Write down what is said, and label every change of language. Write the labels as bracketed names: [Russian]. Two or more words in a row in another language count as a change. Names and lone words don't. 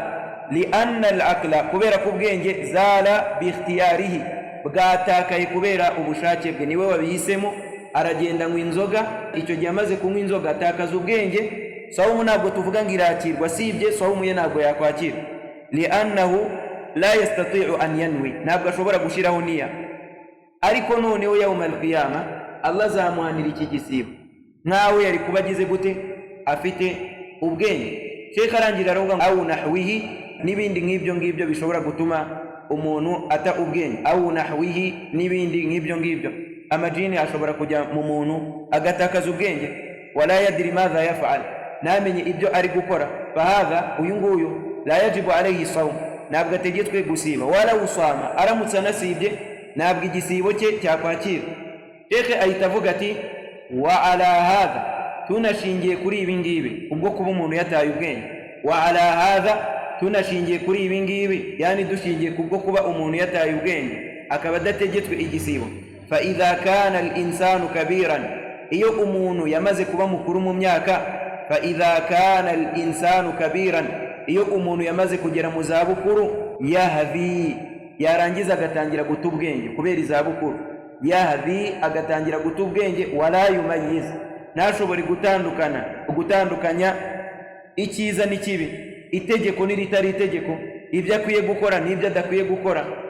[Arabic] لأن العقل, [Kinyarwanda] kubera ko ubwenge [Arabic] زال باختياره, [Kinyarwanda] bwatakaye kubera ubushake bwe, niwe wabihisemo. Aragenda anywa inzoga, icyo gihe amaze kunywa inzoga atakaza ubwenge. Sawumu ntabwo tuvuga ngo irakirwa, sibye sawumu ye ntabwo yakwakira. [Arabic] لأنه لا يستطيع أن ينوي, [Kinyarwanda] ntabwo ashobora gushiraho niya. Ariko noneho [Arabic] يوم القيامة [Kinyarwanda] Allah azamuhanira iki gisibo nkawe yari kuba agize gute, afite ubwenge. Sheikh arangira aravuga [Arabic] أو نحوه, [Kinyarwanda] n'ibindi nk'ibyo ngibyo bishobora gutuma umuntu ata ubwenge. [Arabic] أو نحوه, [Kinyarwanda] n'ibindi nk'ibyo ngibyo, amajini ashobora kujya mu muntu agatakaza ubwenge. [Arabic] ولا يدري ماذا يفعل, [Kinyarwanda] namenye ibyo ari gukora. Fahadha, uyu nguyu [Arabic] لا يجب عليه صوم, [Kinyarwanda] ntabwo ategetswe gusiba. Wala usama, aramutse anasibye ntabwo igisibo cye cyakwakira. Sheikh ahita avuga ati [Arabic] وعلى هذا, [Kinyarwanda] tunashingiye kuri ibi ngibi ubwo kuba umuntu yataye ubwenge. [Arabic] وعلى هذا, [Kinyarwanda] tunashingiye kuri ibi ngibi, yani dushingiye kubwo kuba umuntu yataye ubwenge akaba adategetswe igisibo. [Arabic] فإذا كان الإنسان كبيرا, [Kinyarwanda] iyo umuntu yamaze kuba mukuru mu myaka. [Arabic] فإذا كان الإنسان كبيرا, [Kinyarwanda] iyo umuntu yamaze kugera mu zabukuru. Yahdi, yarangiza agatangira guta ubwenge kubera izabukuru. Yahdi, agatangira guta ubwenge. [Arabic] ولا يميز, [Kinyarwanda] ntashobore gutandukanya icyiza n'ikibi, itegeko n'itari itegeko, ibyo akwiye gukora n'ibyo adakwiye gukora.